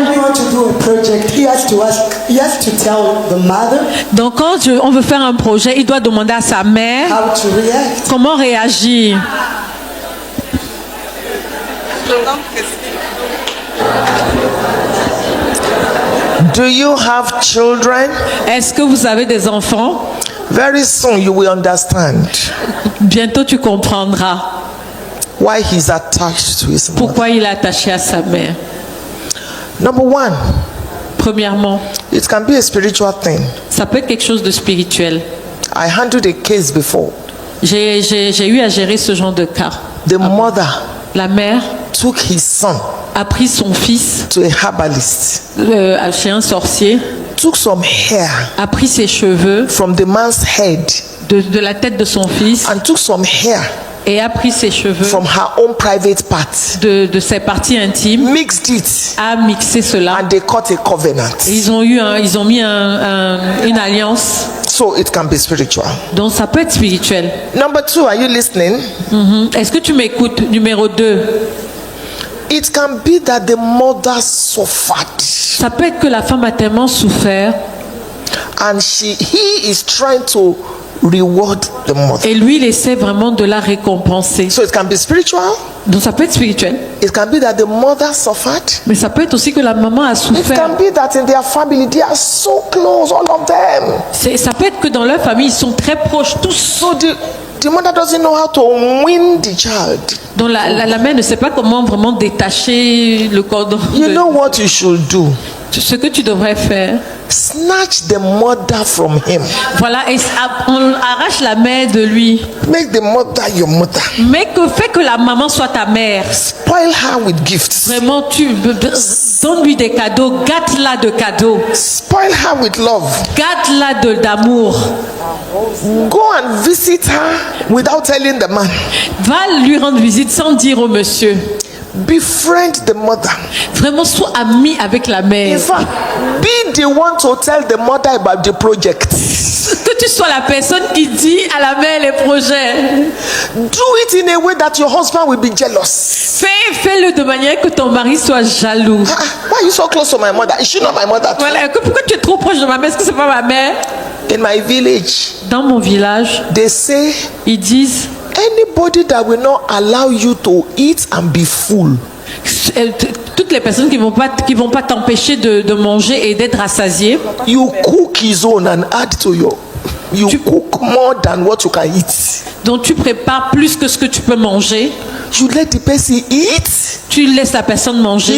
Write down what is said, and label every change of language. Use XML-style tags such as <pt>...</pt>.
<en>When you want to do a project, he has to tell the mother.</en> <fr>Donc quand on veut faire un projet, il doit demander à sa mère</fr> <en>how to react.</en> <fr>Comment réagir.</fr> <en>Do you have children?</en> <fr>Est-ce que vous avez des enfants?</fr> <en>Very soon you will understand.</en> <fr>Bientôt tu comprendras</fr> <en>why he's attached to his mother.</en> <fr>Pourquoi il est attaché à sa mère.</fr> <en>Number one.</en> <fr>Premièrement,</fr> <en>it can be a spiritual thing.</en> <fr>Ça peut être quelque chose de spirituel.</fr> <en>I handled a case before.</en> <fr>J'ai eu à gérer ce genre de cas.</fr> <en>The mother.</en> <fr>La mère</fr> <en>took his son.</en> <fr>A pris son fils.</fr> <en>To a herbalist.</en> <fr>Chez un sorcier.</fr> <en>Took some hair.</en> <fr>A pris ses cheveux.</fr> <en>From the man's head.</en> <fr>De la tête de son fils.</fr> <en>And took some hair.</en> <fr>Et a pris ses cheveux</fr> <en>from her own private part.</en> <fr>De ses parties intimes.</fr> <en>Mixed it.</en> <fr>A mixé cela.</fr> <en>And they cut a covenant.</en> <fr>Et ils ont mis une alliance.</fr> <en>So it can be spiritual.</en> <fr>Donc ça peut être spirituel.</fr> <en>Number two, are you listening?</en> <fr>Est-ce que tu m'écoutes? Numéro 2.</fr> <en>It can be that the mother suffered.</en> <fr>Ça peut être que la femme a tellement souffert.</fr> <en>And he is trying to reward the mother.</en> <fr>Et lui, il essaie vraiment de la récompenser.</fr> <en>So it can be spiritual.</en> <fr>Donc ça peut être spirituel.</fr> <en>It can be that the mother suffered.</en> <fr>Mais ça peut être aussi que la maman a souffert.</fr> <en>It can be that in their family they are so close, all of them.</en> <fr>Ça peut être que dans leur famille ils sont très proches tous.</fr> <en>So the mother doesn't know how to win the child.</en> <fr>Donc la mère ne sait pas comment vraiment détacher le cordon.</fr> <en>You know what you should do?</en> <fr>Ce que tu devrais faire.</fr> <en>Snatch the mother from him.</en> <fr>Voilà, et on arrache la mère de lui.</fr> <en>Make the mother your mother.</en> <fr>Mais fais que la maman soit ta mère.</fr> <en>Spoil her with gifts.</en> <fr>Vraiment, donne-lui des cadeaux, gâte-la de cadeaux.</fr> <en>Spoil her with love.</en> <fr>Gâte-la d'amour.</fr> <en>Go and visit her without telling the man.</en> <fr>Va lui rendre visite sans dire au monsieur.</fr> <en>Befriend the mother.</en> <fr>Vraiment, sois ami avec la mère.</fr> <en>In fact, be the one to tell the mother about the project.</en> <fr>Que tu sois la personne qui dit à la mère les projets.</fr> <en>Do it in a way that your husband will be jealous.</en> <fr>Fais-le de manière que ton mari soit jaloux.</fr> <en>Why are you so close to my mother? Is she not my mother too?</en> <fr>Voilà. Pourquoi tu es trop proche de ma mère? Est-ce que c'est pas ma mère?</fr> <en>In my village,</en> <fr>Dans mon village,</fr> <en>they say</en> <fr>ils disent</fr> <en>anybody that will not allow you to eat and be full,</en> <fr>toutes les personnes qui vont pas t'empêcher de manger et d'être rassasié,</fr> <en>you cook his own and add to your. You cook more than what you can eat.</en> <fr>donc tu prépares plus que ce que tu peux manger.</fr> <en>You let the person eat.</en> <fr>Tu laisses la personne manger.</fr>